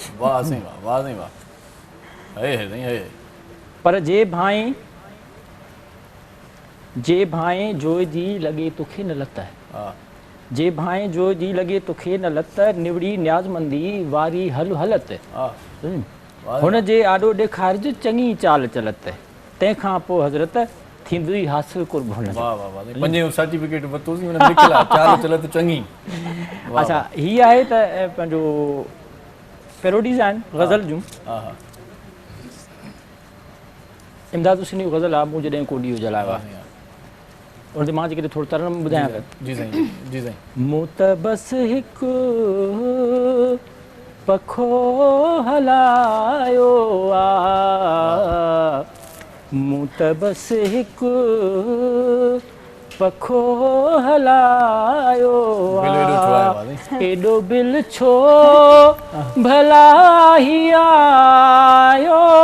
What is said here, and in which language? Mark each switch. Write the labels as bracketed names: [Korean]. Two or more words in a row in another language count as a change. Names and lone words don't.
[Sindhi] पर जे भाई जोइ जी लॻे तोखे न लत जे भाई जोइ जी लॻे तोखे न लत निवड़ी न्याज़मंदी वारी हल हलत हुन जे आॾो ॾेखारिज चङी चाल चलत तंहिंखां पोइ हज़रत थींदी हासिल कुर्बान सर्टिफिकेट वरितोसीं हुन लिखियलु आहे चाल चलत चङी अच्छा हीअ आहे त पंहिंजो पैरोडीज़ आहिनि ग़ज़ल जूं इमदाद हुसैनी ग़ज़ल आहे मूं जॾहिं को ॾींहुं जलायो आहे उन ते मां जेकॾहिं थोरो तरण ॿुधायां जी साईं मूं त बसि हिकु पखो हलायो आहे मूं त बसि हिकु पखो हलायो आहे एॾो बिल छो भला ही आयो